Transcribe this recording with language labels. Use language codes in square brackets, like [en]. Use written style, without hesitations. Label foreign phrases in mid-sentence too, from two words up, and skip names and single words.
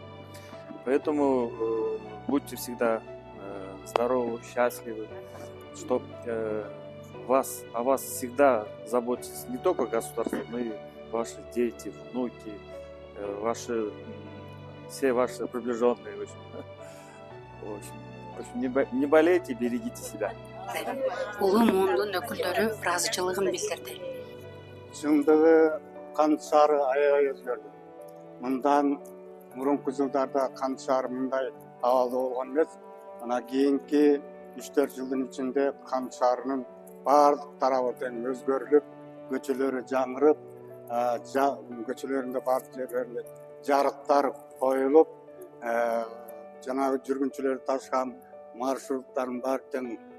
[ru] Поэтому будьте всегда здоровы, счастливы, чтобы о вас всегда заботились не только государство, но и ваши дети, внуки, все ваши приближенные. В общем, не болейте, берегите себя. [ky] Улуу муундун өкүлдөрү ыраазычылыгын билдирди. Чындыгы Кант шаары аябай өзгөрдү. Мындан мурунку жылдарда Кант шаары мындай абалда болгон эмес. Мына кийинки 3-4 жылдын ичинде Кант шаарынын баардык тарабы тең өзгөрүлүп, көчөлөрү жаңырып, көчөлөрүндө баардык жерлеринде жарыктар коюлуп, жанагы жүргүнчүлөр ташкан маршруттардын баары тең